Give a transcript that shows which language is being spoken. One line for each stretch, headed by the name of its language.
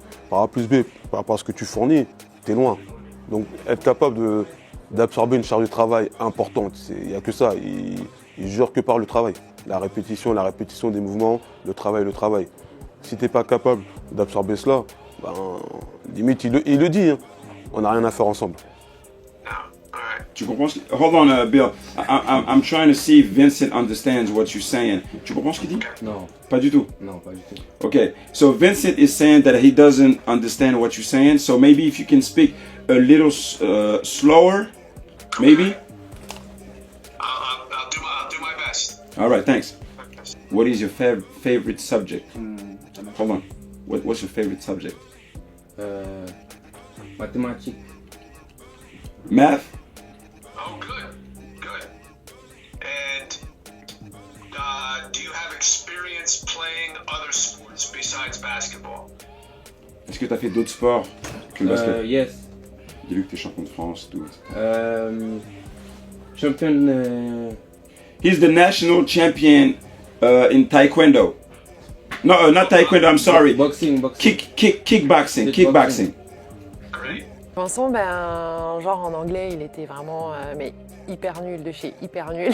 French: Par A plus B, par rapport à ce que tu fournis, tu es loin. Donc être capable d'absorber une charge de travail importante, il n'y a que ça. Il jure que par le travail. La répétition des mouvements, le travail. Si tu n'es pas capable d'absorber cela, ben, limite, il le dit, hein. On n'a rien à faire ensemble. Tu comprends ce que...
English: Hold on, Bill. I'm trying to see if Vincent understands what you're saying.
French: Tu comprends ce qu'il dit? Non. Pas du tout? Non, pas du tout.
English: Okay, so Vincent is saying that he doesn't understand what you're saying. So maybe if you can speak a little slower, maybe? I'll do my best. All right, thanks. What is your favorite subject? Hold on. What's your favorite subject?
French: Mathématiques.
English: Math? Oh, good. And do you have experience playing other sports besides basketball?
French: Est-ce que tu as fait d'autres sports que le basket?
English: Yes.
French: Dis-lui que tu es champion de France, tout. Champion.
English: He's the national champion in Taekwondo. No, not Taekwondo, I'm sorry. Boxing. Kickboxing. Great.
French: Vincent, genre en anglais, il était vraiment mais hyper nul de chez hyper nul.